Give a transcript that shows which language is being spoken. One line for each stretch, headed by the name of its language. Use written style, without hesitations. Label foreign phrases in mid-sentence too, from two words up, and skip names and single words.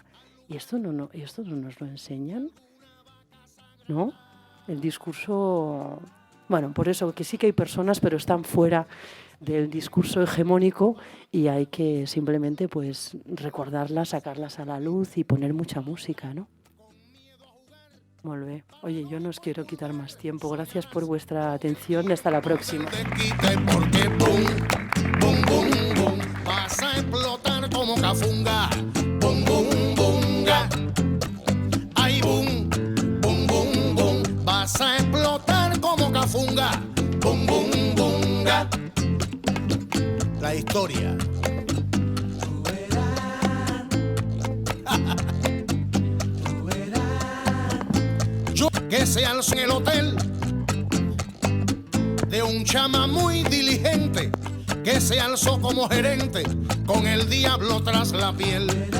Spanish: ¿Y esto no nos lo enseñan? ¿No? El discurso... Bueno, por eso que sí que hay personas, pero están fuera del discurso hegemónico y hay que simplemente pues recordarlas, sacarlas a la luz y poner mucha música, ¿no?
Catalan: Molt bé.
Spanish: Oye, yo no os quiero quitar más tiempo. Gracias por vuestra atención y hasta la próxima. Vas a explotar como cafunga. Bum, bum, bunga. Ay, bum, bum, bum, bum. Vas a explotar como cafunga. Bum, bum, bunga. La historia. Yo que se alzó en el hotel de un chama muy diligente que se alzó como gerente con el diablo tras la piel.